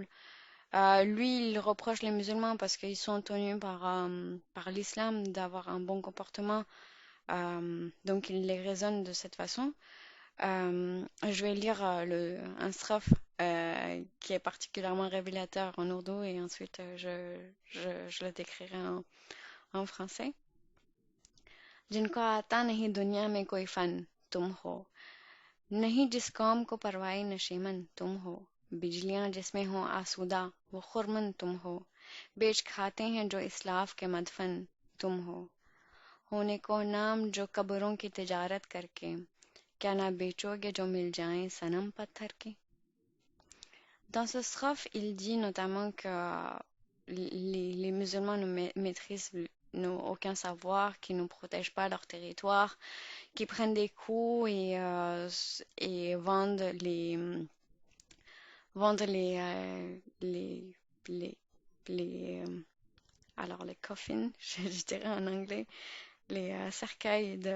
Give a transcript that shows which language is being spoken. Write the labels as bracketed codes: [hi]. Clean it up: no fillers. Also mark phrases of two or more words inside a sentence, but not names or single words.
[fr] Lui, il reproche les musulmans parce qu'ils sont tenus par l'islam d'avoir un bon comportement. Donc il les raisonne de cette façon. Je vais lire un strophe qui est particulièrement révélateur en ourdou et ensuite je le décrirai en français. [ur] جن کو آتا نہیں دنیا میں کوئی فن تم ہو نہیں جس قوم کو پروائے نشیمن تم ہو، بجلیاں جس میں ہوں آسودہ وہ خرمن تم ہو، بیچ کھاتے ہیں جو اسلاف کے مدفن تم ہو، ہونے کو نام جو قبروں کی تجارت کر کے، کیا نہ بیچو گے جو مل جائیں صنم پتھر کے. [fr] Dans ce strophe, il dit notamment que les musulmans ne maîtrisent n'ont aucun savoir, qui ne protègent pas leur territoire, qui prennent des coups et vendent alors les coffins, je dirais en anglais, les cercueils